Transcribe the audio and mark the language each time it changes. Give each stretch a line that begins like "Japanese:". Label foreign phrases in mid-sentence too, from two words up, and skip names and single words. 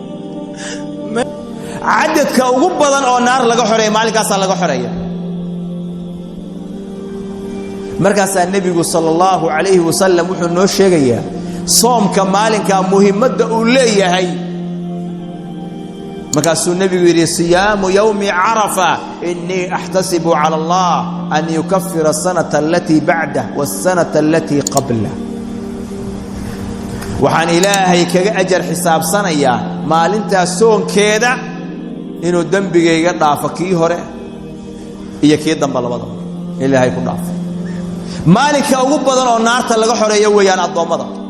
Somali: cadadka ugu badan oo naar laga xoreeyo maalinkaas laga xoreeyo markaas nabigu
Arabic: صلى الله عليه وسلم
Somali: wuxuu noo sheegayaa soomka maalinka muhiimada uu leeyahay markaas nabigu yiri
Arabic: صيام يوم عرفة إني أحتسب على الله أن يكفر السنة التي بعده والسنة التي قبله
Somali: waxaan ilaahay kaga ajar xisaabsanaya maalinta soonkeeda inuu dambigayga dhaafo kii hore iyo kii dambe labada ilaahay ku dhaafo maalinka ugu badan oo naarta laga xoreeyo weeyaan adoomada